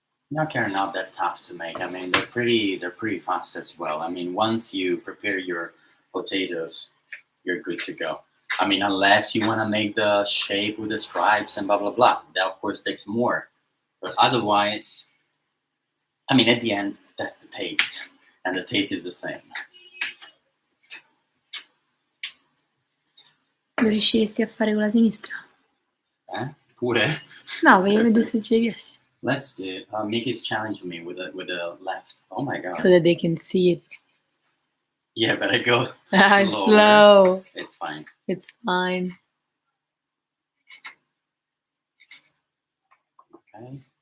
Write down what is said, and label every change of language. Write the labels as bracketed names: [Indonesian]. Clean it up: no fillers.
[English] Gnocchi are not that tough to make. I mean, they're pretty fast as well. I mean, once you prepare your potatoes, you're good to go. I mean, unless you want to make the shape with the stripes and blah blah blah. That of course takes more. But otherwise, I mean, at the end, that's the taste, and the taste is the same. [Italian] Lo riusciresti a fare con la sinistra? Pure. No, voglio vedere se ci riesci. [English] Let's do it. Mickey's challenging me with the left. Oh my god. So that they can see it. Yeah, but I go It's slower. slow. It's fine. It's fine. Okay.